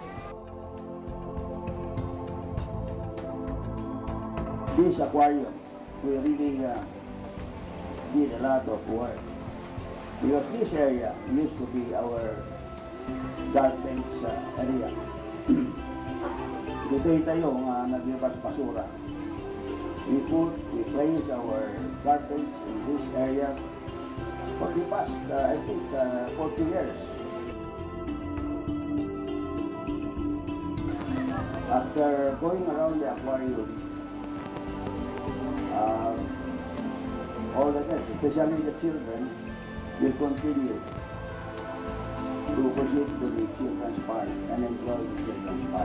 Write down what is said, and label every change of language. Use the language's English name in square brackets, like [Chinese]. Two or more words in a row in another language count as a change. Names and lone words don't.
[English] This aquarium will really need a lot of work because this area used to be our garbage area. [Iloko] Dito tayo nga naglibas basura. [English] We place our garbage in this area for the past, I think, 40 years. After going around the aquarium, all the guests, especially the children, will continue to proceed to the children's park and enjoy the children's park.